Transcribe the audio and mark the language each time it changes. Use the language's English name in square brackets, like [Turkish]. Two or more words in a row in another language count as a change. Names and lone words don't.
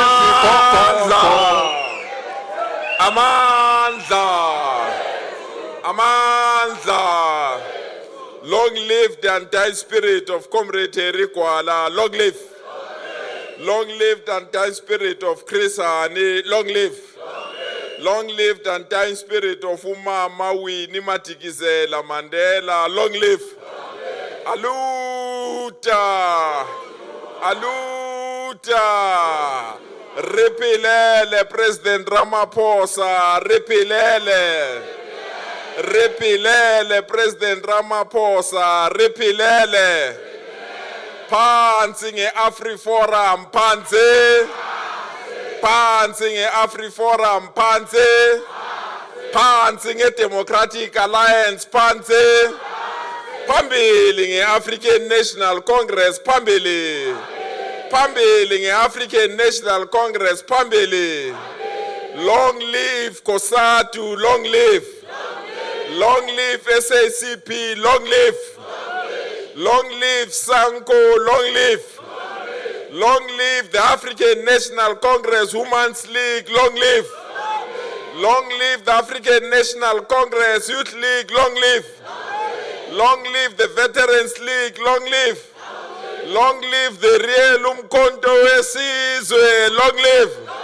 [Zulu] Amandla. [English] Long live the undying spirit of Comrade Harry Kwala. Long live. Long live the undying spirit of Chris Hani. Long live. Long live the undying spirit of Umama Winnie Madikizela Mandela. Long live. [Portuguese] Aluta. Aluta. [Zulu] Ripilele President Ramaphosa, ripilele. Ripilele President Ramaphosa, ripilele. Phansi nge-AfriForum, phansi. Phansi nge-AfriForum, phansi. Phansi nge-Democratic Alliance, phansi. Phambili nge-African National Congress, phambili. Phambili nge-African National Congress, phambili. [English] Long live COSATU, long live. Long live SACP, long live. Long live SANCO, long live. Long live the African National Congress Women's League, long live. Long live the African National Congress Youth League, long live. Long live the Veterans League, long live. Long live the Real Umkhonto Wesizwe, long live.